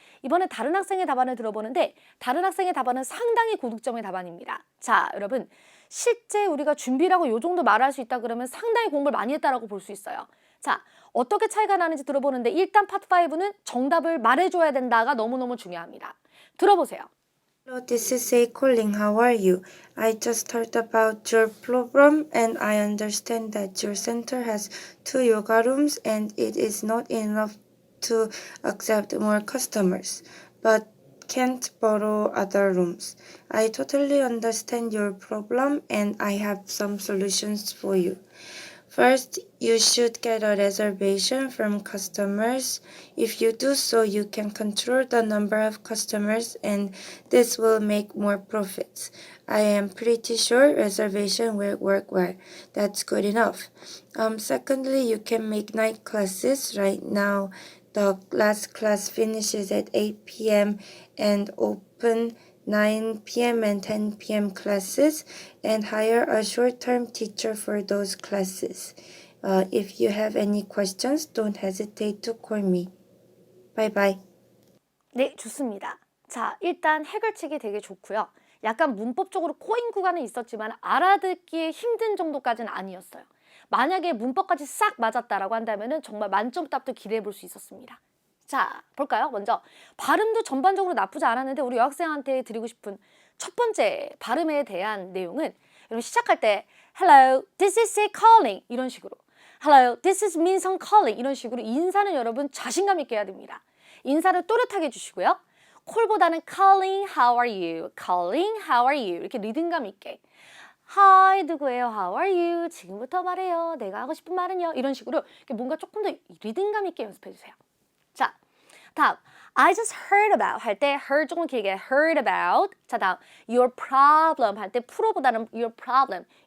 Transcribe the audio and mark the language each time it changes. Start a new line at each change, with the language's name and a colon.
Korean: 이번에 다른 학생의 답안을 들어보는데 다른 학생의 답안은 상당히 고득점의 답안입니다. 자, 여러분 실제 우리가 준비라고 요 정도 말할 수 있다 그러면 상당히 공부를 많이 했다라고 볼 수 있어요. 자, 어떻게 차이가 나는지 들어보는데 일단 파트 5는 정답을 말해줘야 된다가 너무너무 중요합니다. 들어보세요.
English: Hello, this is A calling. How are you? I just heard about your program and I understand that your center has 2 yoga rooms and it is not enough to accept more customers, but can't borrow other rooms. I totally understand your problem and I have some solutions for you. First, you should get a reservation from customers. If you do so, you can control the number of customers and this will make more profits. I am pretty sure reservation will work well. That's good enough. Secondly, you can make night classes. Right now, the last class finishes at 8 p.m. and open 9 p.m. and 10 p.m. classes and hire a short-term teacher for those classes. If you have any questions, don't hesitate to call me. Bye bye.
Korean: 네, 좋습니다. 자, 일단 해결책이 되게 좋고요. 약간 문법적으로 꼬인 구간은 있었지만 알아듣기에 힘든 정도까지는 아니었어요. 만약에 문법까지 싹 맞았다라고 한다면은 정말 만점 답도 기대해 볼 수 있었습니다. 자, 볼까요? 먼저 발음도 전반적으로 나쁘지 않았는데 우리 여학생한테 드리고 싶은 첫 번째 발음에 대한 내용은 여러분 시작할 때
English: Hello, this is Say calling
Korean: 이런 식으로
English: Hello, this is 민성 calling
Korean: 이런 식으로 인사는 여러분 자신감 있게 해야 됩니다. 인사를 또렷하게 해주시고요.
English: 콜보다는 calling, how are you? calling, how are you?
Korean: 이렇게 리듬감 있게 Hi, 누구예요?
English: How are you?
Korean: 지금부터 말해요. 내가 하고 싶은 말은요. 이런 식으로 뭔가 조금 더 리듬감 있게 연습해 주세요. 자, 다음
English: I just heard about
Korean: 할 때 heard 조금 길게
English: heard about.
Korean: 자, 다음
English: your problem
Korean: 할 때 프로보다는
English: your problem.